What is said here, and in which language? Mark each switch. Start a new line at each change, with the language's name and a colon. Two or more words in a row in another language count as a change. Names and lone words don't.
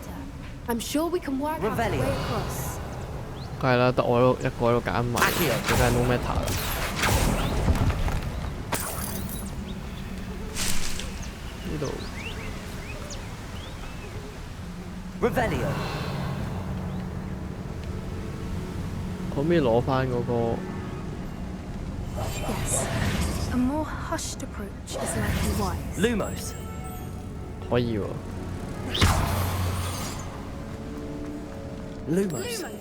English: I'm sure we can work out a way across.
Cantonese: 梗係啦，得我一個喺度揀埋，佢梗係
English: no matter
Cantonese: 啦。呢度 Revelio 可唔可以攞翻嗰個？
English: Yes. A more hushed approach is likely wise. Lumos
Cantonese: 可以喎。 Lumos